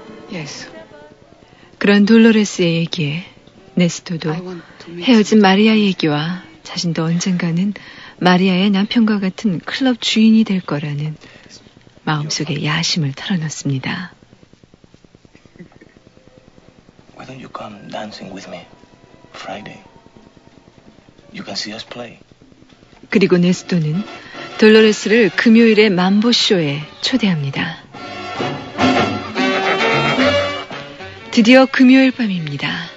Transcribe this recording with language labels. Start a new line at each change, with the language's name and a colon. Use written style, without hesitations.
English: Yes.
Korean: 그런 돌로레스의 얘기에 네스토도 헤어진 마리아 얘기와 자신도 언젠가는 마리아의 남편과 같은 클럽 주인이 될 거라는 마음속의 야심을 털어놨습니다.
English: Why don't you come dancing with me Friday? You can see us play.
Korean: 그리고 네스토는 돌로레스를 금요일에 만보쇼에 초대합니다. 드디어 금요일 밤입니다.